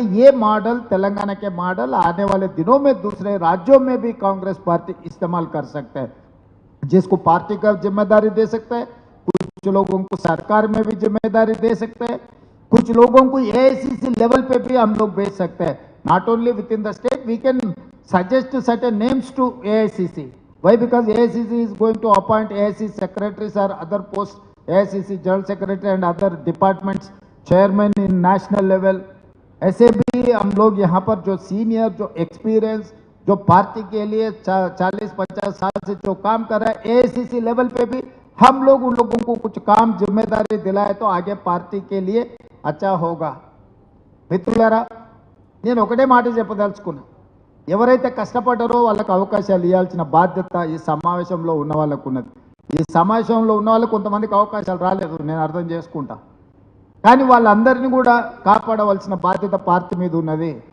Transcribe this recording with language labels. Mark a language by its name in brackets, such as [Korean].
[Hindi] ये मॉडल, तेलंगाना के मॉडल आने वाले दिनों में दूसरे राज्यों में भी कांग्रेस पार्टी इस्तेमाल कर सकते हैं. जिसको पार्टी का जिम्मेदारी दे सकता है, कुछ लोगों को सरकार में भी जिम्मेदारी दे सकते हैं, कुछ लोगों को एआईसीसी लेवल पे भी हम लोग भेज सकते हैं. [English] Not only within the state, we can suggest certain names to AICC. Why? Because AICC is going to appoint AICC secretaries or other posts, AICC general secretary and other departments chairman in national level. [Hindi] ऐसे भी हम लोग यहाँ पर जो senior, जो experience, जो party के लिए 40-50 साल से जो काम कर रहा है, AICC लेवल पे भी हम लोग उन लोगों को कुछ काम जिम्मेदारी दिलाए तो आगे पार्टी के लिए अच्छा होगा. [Telugu] మిత్రులారా, నేను ఒకటే మాట చెప్పదలుచుకున్నా, ఎవరైతే కష్టపడ్డారో వాళ్ళకి అవకాశాలు ఇవ్వాల్సిన బాధ్యత ఈ సమావేశంలో ఉన్న వాళ్ళకు ఉన్నది. ఈ సమావేశంలో ఉన్న వాళ్ళకు కొంతమందికి అవకాశాలు రాలేదు, నేను అర్థం చేసుకుంటా. కానీ వాళ్ళందరినీ కూడా కాపాడవలసిన బాధ్యత పార్టీ మీద ఉన్నది.